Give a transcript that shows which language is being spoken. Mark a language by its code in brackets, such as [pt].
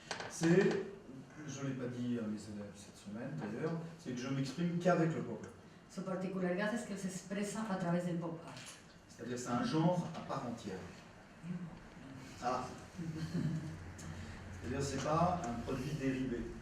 [fr] c'est, je ne l'ai pas dit à mes élèves cette semaine d'ailleurs, c'est que je m'exprime qu'avec le pop-up. [es] Su particularidad es que él se expresa a través del pop art. [fr] C'est-à-dire c'est un genre à part entière. Ah. C'est-à-dire c'est pas un produit dérivé.